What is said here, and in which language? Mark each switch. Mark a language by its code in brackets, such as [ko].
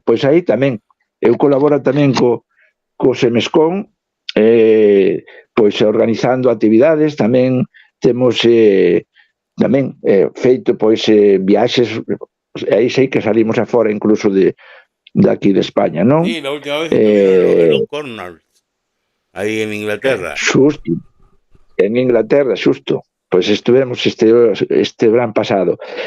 [gl] Pois aí tamén, eu colaboro tamén co CEMESCON, pois organizando actividades, tamén temos tamén feito pois viaxes, aí sei que salimos afora incluso de aquí de España, non? [es] Sí, la última vez en los Cornwall, aí en Inglaterra. [gl] Xusto, en Inglaterra, xusto. Pois estivemos este verán pasado.